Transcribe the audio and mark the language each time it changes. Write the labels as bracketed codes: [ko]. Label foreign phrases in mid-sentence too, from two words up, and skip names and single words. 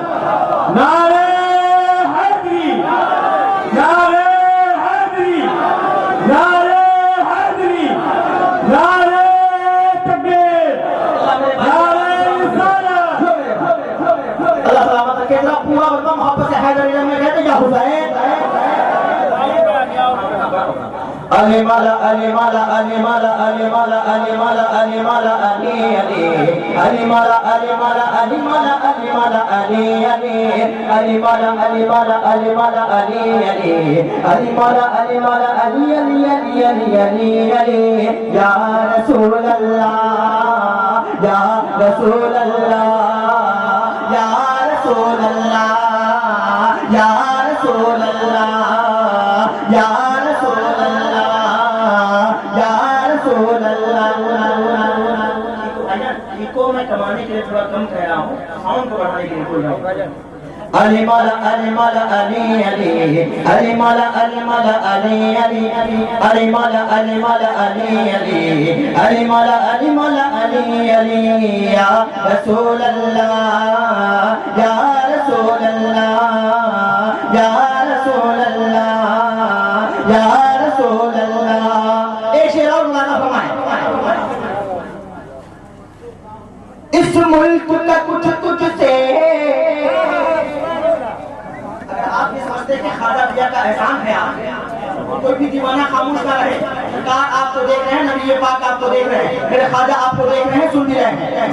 [hi] नारे हैदरी, नारे हैदरी, नारे हैदरी, नारे तकबीर, नारे रिसालत। अल्लाह सलामत रखे। पूरा मतलब मोहब्बत से हैदरी में कहते या हुसैन। अली माला अली माला अली माला अली माला अली माला अली माला अली अली अली माला अली माला अली माला अली माला अली अली अली माला अली माला अली माला अली अली अली माला अली माला अली अली अली अली अली अली [ar] يا رسول الله, يا رسول الله, يا رسول الله, يا رسول الله, يا رسول الله, يا رسول الله. [hi] को मैं कमाने के लिए इसलिए थोड़ा कम कह रहा हूँ, साउंड को बढ़ाने के लिए बोल रहा हूँ। अली मौला अली मौला अली अली अली मौला अली मौला अली अली अली मौला अली मौला अली अली अली मौला अली मौला अली अली [ar] يا رسول الله يا رسول الله يا رسول الله يا رسول الله. [hi] एक शेर और गाना फरमाए। इस मुल्क का कुछ तुझसे आपने समझते कि खाजा दिया का एहसान है, आप कोई भी दीवाना खामोश ना रहे। सरकार आपको देख रहे हैं, नबी पाक आपको देख रहे हैं, मेरे खाजा आपको देख रहे हैं, सुन भी रहे हैं।